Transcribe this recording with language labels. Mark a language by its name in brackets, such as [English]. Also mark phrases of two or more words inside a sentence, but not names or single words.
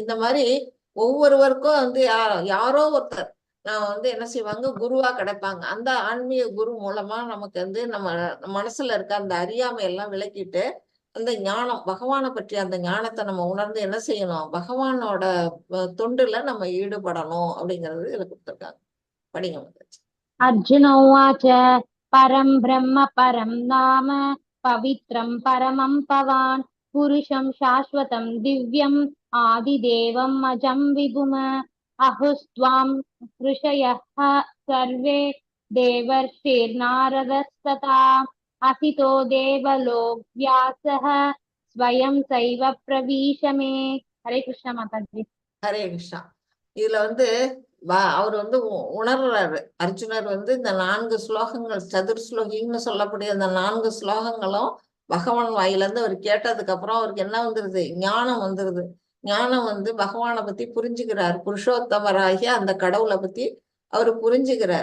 [Tamil] இந்த மாதிரி ஒவ்வொருவருக்கும் வந்து யாரோ ஒருத்தர் என்ன செய்வாங்க, குருவா கிடைப்பாங்க. அந்த ஆன்மீக குரு மூலமா நமக்கு வந்து நம்ம மனசுல இருக்க அந்த அறியாமை எல்லாம் விளக்கிட்டு அந்த ஞானம் பகவானை பற்றிய அந்த ஞானத்தை நம்ம உணர்ந்து என்ன செய்யணும், பகவானோட தொண்டுல நம்ம ஈடுபடணும் அப்படிங்கிறது இதுல கொடுத்துருக்காங்க. படிங்க மாதாஜி. [Sanskrit] अर्जुन उवाच परं ब्रह्म परं नाम पवित्रं परमं पवान् पुरुषं शाश्वतं दिव्यम् आदिदेवम् अजं विभुम् अहुस्त्वां ऋषयः सर्वे देवर्षिर्नारदस्तथा असितो देवलो व्यासः स्वयं सैव प्रवीश मे. हरे कृष्ण माताजी. [Tamil] ஹரே கிருஷ்ணா. இதுல வந்து அவர் வந்து உணர்றாரு. அர்ஜுனர் வந்து இந்த 4 ஸ்லோகங்கள் சதுர்ஸ்லோகின்னு சொல்லக்கூடிய அந்த 4 ஸ்லோகங்களும் பகவான் வாயிலிருந்து அவர் கேட்டதுக்கு அப்புறம் அவருக்கு என்ன வந்துருது, ஞானம் வந்துருது. ஞானம் வந்து பகவானை பத்தி புரிஞ்சுக்கிறார். புருஷோத்தமராகிய அந்த கடவுளை பத்தி அவரு புரிஞ்சுக்கிறாரு.